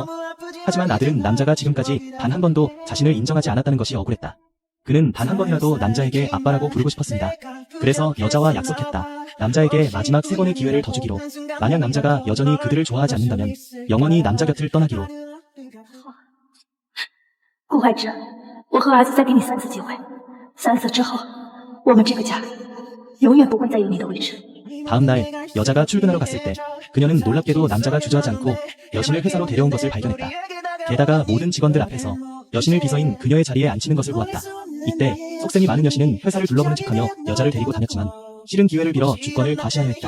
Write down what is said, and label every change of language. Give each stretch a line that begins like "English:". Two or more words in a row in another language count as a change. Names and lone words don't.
Korean: 하지만 아들은 남자가 지금까지 단 한 번도 자신을 인정하지 않았다는 것이 억울했다. 그는 단 한 번이라도 남자에게 아빠라고 부르고 싶었습니다. 그래서 여자와 약속했다. 남자에게 마지막 3번의 기회를 더 주기로. 만약 남자가 여전히 그들을 좋아하지 않는다면 영원히 남자 곁을 떠나기로.
Chinese: 顾怀之，我和儿子再给你3次机会，3次之后，我们这个家永远不会再有你的位置。
Korean: 다음 날 여자가 출근하러 갔을 때 그녀는 놀랍게도 남자가 주저하지 않고 여신을 회사로 데려온 것을 발견했다. 게다가 모든 직원들 앞에서 여신을 비서인 그녀의 자리에 앉히는 것을 보았다. 이때 속셈이 많은 여신은 회사를 둘러보는 척하며 여자를 데리고 다녔지만 실은 기회를 빌어 주권을 과시하려 했다.